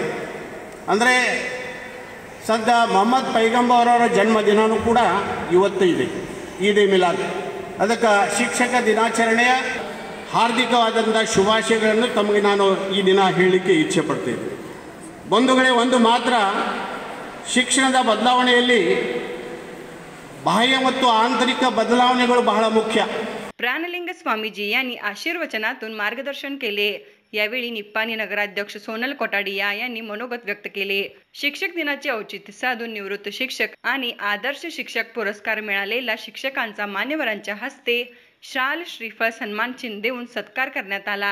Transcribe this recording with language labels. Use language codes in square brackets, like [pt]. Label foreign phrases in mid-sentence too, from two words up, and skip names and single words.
[kn] ಅಂದರೆ ಸದ್ಯ ಮೊಹಮ್ಮದ್ ಪೈಗಂಬರ್ ಅವರ ಜನ್ಮದಿನವೂ ಕೂಡ ಇವತ್ತು ಇದೆ, ಈದ್ ಎ ಮಿಲಾದ್. ಅದಕ್ಕೆ ಶಿಕ್ಷಕ ದಿನಾಚರಣೆಯ ಹಾರ್ದಿಕವಾದಂಥ ಶುಭಾಶಯಗಳನ್ನು ತಮಗೆ ನಾನು ಈ ದಿನ ಹೇಳಲಿಕ್ಕೆ ಇಚ್ಛೆ ಪಡ್ತೇನೆ. ಬಂಧುಗಳೇ, ಒಂದು ಮಾತ್ರ ಶಿಕ್ಷಣದ बदलावणेಯಲ್ಲಿ बाह्य ಮತ್ತು आंतरिक बदलावणेಗಳು ಬಹಳ ಮುಖ್ಯ. [mr] प्राणलिंग स्वामीजी यांनी आशीर्वचनातून मार्गदर्शन केले. यावेळी निप्पाणी नगराध्यक्ष सोनल कोटाडिया यांनी मनोगत व्यक्त केले. शिक्षक दिनाचे औचित्य साधून निवृत्त शिक्षक आणि आदर्श शिक्षक पुरस्कार मिळालेल्या शिक्षकांचा मान्यवरांच्या हस्ते शाल, श्रीफळ, सन्मान चिन्ह देऊन सत्कार करण्यात आला.